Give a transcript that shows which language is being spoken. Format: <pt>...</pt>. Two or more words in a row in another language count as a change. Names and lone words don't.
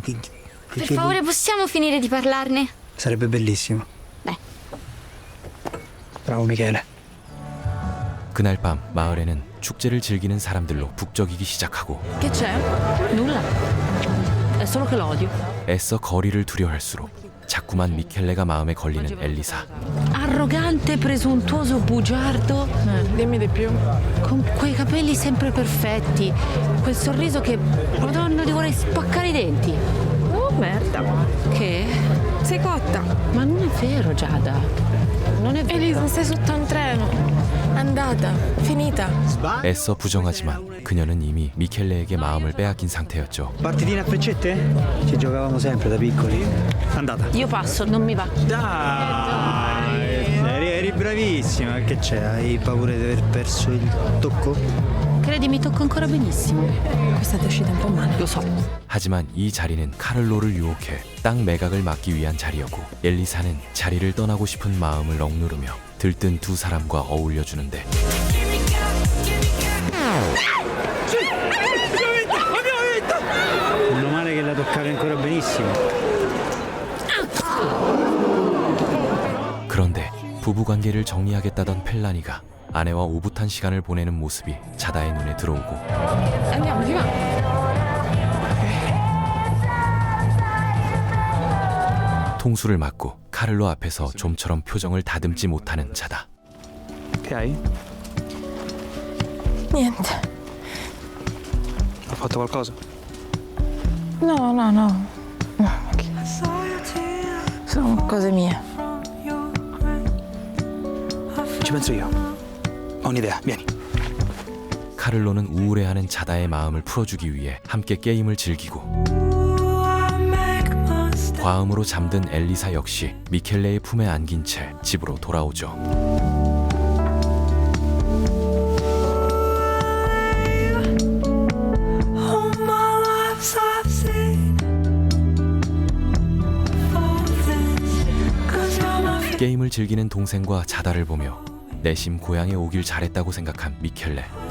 <it>Per favore, possiamo finire di parlarne? Sarebbe bellissimo. Beh. Bravo Michele.</it> <ko>그날 밤 마을에는 축제를 즐기는 사람들로 북적이기 시작하고</ko> <it>Che c'è? Nulla. È solo che l'odio.</it> <ko>애써 거리를 두려할수록 자꾸만 미켈레가 마음에 걸리는 엘리사.</ko> <it>Arrogante, presuntuoso, bugiardo. Dimmi di più. Con quei capelli sempre perfetti. Quel sorriso che... Madonna, ti vorrei spaccare i denti. Oh, merda. Che? Sei cotta. Ma non è vero, Giada. Non è vero. Elisa, sei sotto un treno. Andata. Finita.</it> <ko>애써 부정하지만 그녀는 이미 미켈레에게 마음을 빼앗긴 상태였죠.</ko> <it>Partitine a freccette? Ci giocavamo sempre da piccoli. Andata. Io passo, non mi va. Dai, eri bravissima. Che c'è? Hai paura di aver perso il tocco? Credi, mi tocco ancora benissimo. Questa ti è uscita un po' male. Lo so.</it> <ko>하지만 이 자리는 카를로를 유혹해 땅 매각을 막기 위한 자리였고 엘리사는 자리를 떠나고 싶은 마음을 억누르며 들뜬 두 사람과 어울려주는데</ko> <it>Meno male che la toccavi ancora benissimo.</it> <ko>그런데 부부관계를 정리하겠다던 펠라니가 아내와 오붓한 시간을 보내는 모습이 자다의 눈에 들어오고</ko> <it>Andiamo, si va.</it> <ko>통수를 맞고 카를로 앞에서 좀처럼 표정을 다듬지 못하는 자다.</ko> <it>Che hai? Niente. Ho fatto qualcosa? No. No. Sono cose mie. Ci penso io. Ho un'idea, vieni.</it> <ko>카를로는 우울해하는 자다의 마음을 풀어주기 위해 함께 게임을 즐기고 과음으로 잠든 엘리사 역시 미켈레의 품에 안긴 채 집으로 돌아오죠. 게임을 즐기는 동생과 자다를 보며 내심 고향에 오길 잘했다고 생각한 미켈레.</ko>